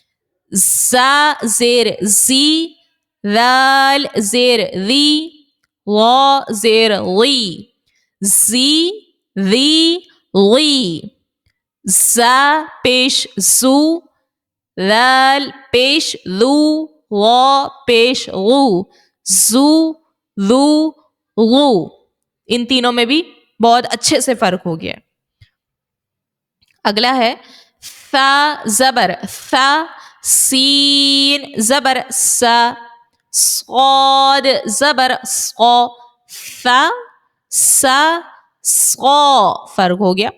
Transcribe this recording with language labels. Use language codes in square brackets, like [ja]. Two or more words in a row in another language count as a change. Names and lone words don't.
[ur] زیر زی، ذال زیر ذی، زیر غی، زی ذی غی. پیش زو، ذال پیش ذو، پیش غو، زو ذو غو. ان تینوں میں بھی بہت اچھے سے فرق ہو گیا. اگلا ہے زبر سین زبر صاد زبر فرق ہو گیا.